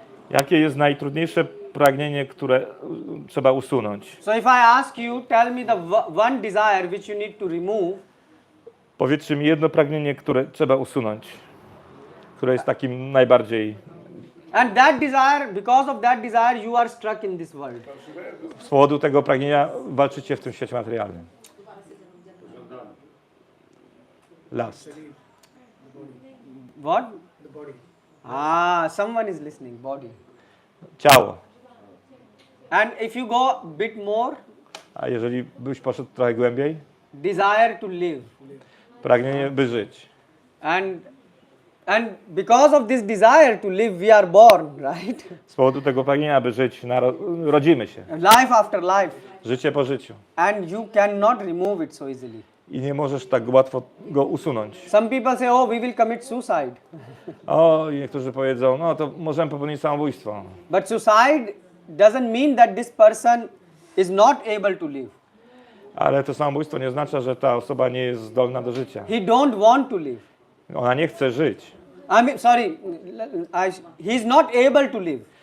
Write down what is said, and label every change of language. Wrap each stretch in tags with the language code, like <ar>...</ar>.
<pl>Jakie jest najtrudniejsze pragnienie, które trzeba usunąć.</pl> <en>So if I ask you, tell me the one desire which you need to remove.</en> <pl>Powiedzcie mi jedno pragnienie, które trzeba usunąć, które jest takim najbardziej...</pl> <en>And that desire, because of that desire, you are struck in this world.</en> <pl>Z powodu tego pragnienia walczycie w tym świecie materialnym.</pl> <en>Last. What? Ah, someone is listening. Body.</en> <pl>Ciało.</pl> <en>And if you go a bit more,</en> <pl>A jeżeli byś poszedł trochę głębiej?</pl> <en>desire to live.</en> <pl>Pragnienie, by żyć.</pl> <en>And because of this desire to live, we are born, right?</en> <pl>Z powodu tego pragnienia, by żyć, rodzimy się.</pl> <en>Life after life.</en> <pl>Życie po życiu.</pl> <en>And you cannot remove it so easily.</en> <pl>I nie możesz tak łatwo go usunąć.</pl> <en>Some people say, oh, we will commit suicide.</en> <pl>O, i niektórzy powiedzą, no to możemy popełnić samobójstwo.</pl> <en>But suicide doesn't mean that this person is not able to live.</en> <pl>Ale to samobójstwo nie oznacza, że ta osoba nie jest zdolna do życia.</pl> <en>He don't want to live.</en> <pl>Ona nie chce żyć.</pl> <en>I mean, sorry, he's not able to live.</en>